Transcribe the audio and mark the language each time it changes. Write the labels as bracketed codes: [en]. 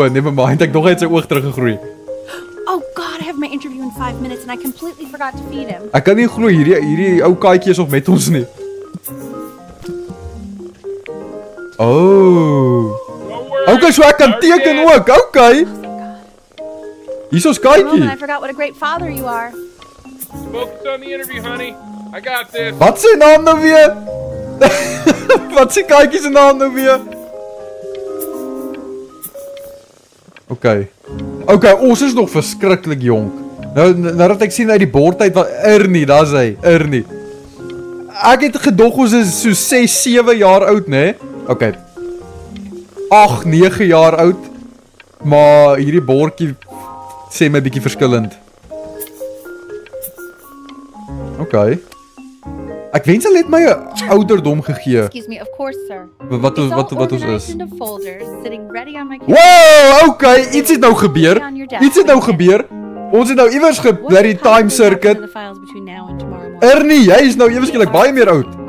[en] Never mind, [af] ek dog hy het sy oog teruggegroei. [en] Oh God, I have my interview in 5 minutes and I completely forgot to feed him. [af] Ek kan nie glo hierdie ou katjie is nog met ons nie. Oh. Okay, so ek kan teken ook. Okay. Hier is ons katjie. [en] I forgot what a great father you are. Focus on the interview, honey. I got this. [af] Wat sy naam nou weer? Wat sy katjie se naam nou weer? Okay, ons is nog verskriklik jonk. Nou dat ek sien uit die bord uit wat Ernie, daar's hy, Ernie. Ek het gedog ons is so 6, 7 jaar oud, né? Okay. 8, 9 jaar oud. Maar hierdie bordjie sê my bietjie verskillend. Okay. Ek wens hulle het my 'n ouderdom gegee. [en] Excuse me, of course, sir. [af] Wat ons is. [en] Into folders, sitting ready on my [af] Wow, okay, iets het nou gebeur. Ons het nou iewers gebly die [en] time circuit. [af] Ernie, jy is nou eweskielik baie meer oud.